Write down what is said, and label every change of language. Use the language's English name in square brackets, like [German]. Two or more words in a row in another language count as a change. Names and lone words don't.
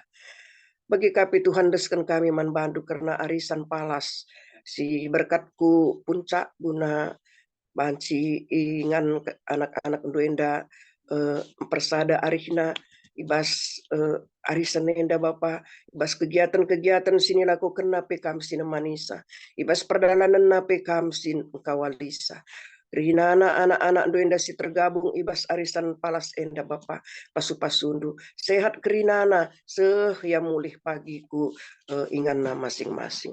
[Batak Karo] Bagi KP Tuhan deskan kami man bandu karena arisan palas si berkatku puncak guna banci ingan anak-anak duenda persada arihna ibas arisan enda Bapa, ibas kegiatan-kegiatan sini lakukan nape kam sini manisa, ibas perdalanan nape kam sin kawalisa. Rina anak-anak duenda si tergabung ibas arisan palas enda Bapa, pasu-pasundu sehat kerinana seh ya mulih pagiku ingan masing-masing.